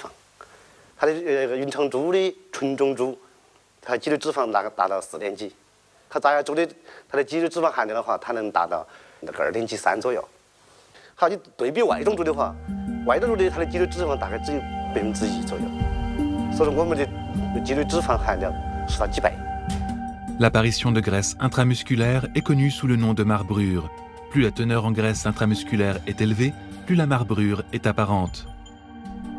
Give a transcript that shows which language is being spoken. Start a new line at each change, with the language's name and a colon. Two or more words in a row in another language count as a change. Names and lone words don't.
Chinese: 它的云长猪的纯种猪，它肌肉脂肪达到4点几。它杂养猪的它的肌肉脂肪含量的话，它能达到那个2点几3左右。好，你对比外种猪的话，外种猪的它的肌肉脂肪大概只有1%左右，所以说我们的肌肉脂肪含量是它几倍。
French: L'apparition de graisse intramusculaire est connue sous le nom de marbrure. Plus la teneur en graisse intramusculaire est élevée, plus la marbrure est apparente.